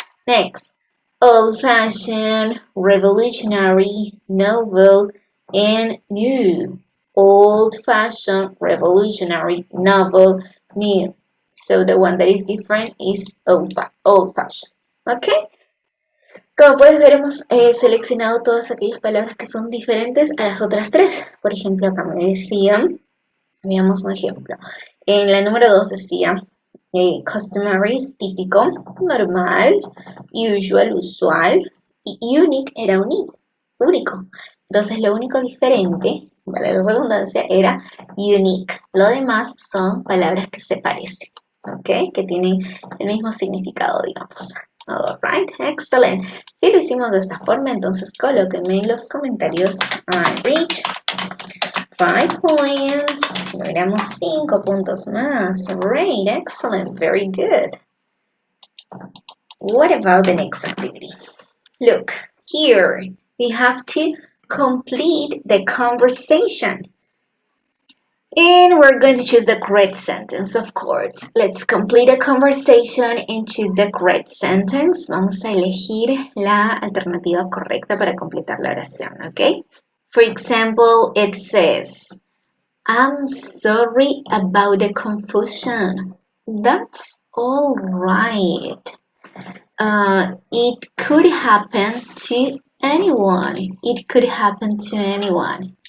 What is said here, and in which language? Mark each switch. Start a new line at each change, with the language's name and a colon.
English: Next, old-fashioned, revolutionary, novel, and new. Old-fashioned, revolutionary, novel, new. So the one that is different is old-fashioned. ¿Ok?
Spanish: Como puedes ver, hemos seleccionado todas aquellas palabras que son diferentes a las otras tres. Por ejemplo, acá me decían, veamos un ejemplo. En la número 2 decía customary es típico, normal, usual, usual, y unique era único. Entonces lo único diferente, vale la redundancia, era unique. Lo demás son palabras que se parecen, ¿ok? Que tienen el mismo significado, digamos. Alright, excelente. Si lo hicimos de esta forma, entonces colóquenme en los comentarios
English: I reach 5 points.
Spanish: Logramos 5 puntos más.
English: Great, excellent, very good. What about the next activity? Look, here we have to complete the conversation. And we're going to choose the correct sentence, of course. Let's complete a conversation and choose the correct sentence.
Spanish: Vamos a elegir la alternativa correcta para completar la oración, ¿ok?
English: For example, it says, I'm sorry about the confusion. That's all right. It could happen to anyone. It could happen to anyone.